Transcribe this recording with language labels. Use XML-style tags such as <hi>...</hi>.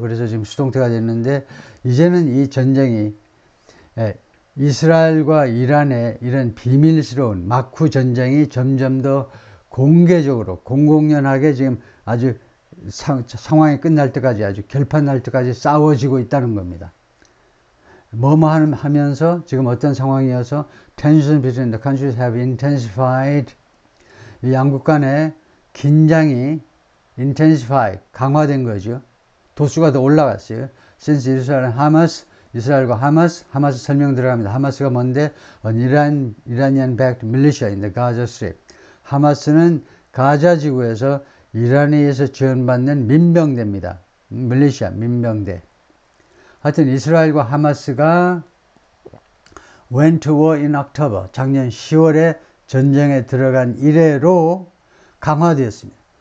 <ko>그래서 지금 수동태가 됐는데, 이제는 이 전쟁이, 이스라엘과 이란의 이런 비밀스러운 마쿠 전쟁이 점점 더 공개적으로, 공공연하게 지금 아주 상황이 끝날 때까지 아주 결판 날 때까지 싸워지고 있다는 겁니다. 하면서 지금 어떤 상황이어서</ko> <en>tension between the countries have intensified.</en> <ko>이 양국 간의 긴장이 intensified, 강화된 거죠. 도수가 더 올라갔어요.</ko> <en>Since Israel and Hamas,</en> <ko>이스라엘과 하마스 설명 들어갑니다. 하마스가 뭔데?</ko> <en>Iranian-backed militia in the Gaza Strip.</en> <ko>하마스는 가자 지구에서 이란에 의해서 지원받는 민병대입니다. 밀리시아, 민병대. 하여튼 이스라엘과 하마스가</ko> <en>went to war in October,</en> <ko>작년 10월에 전쟁에 들어간 이래로 강화되었습니다.</ko>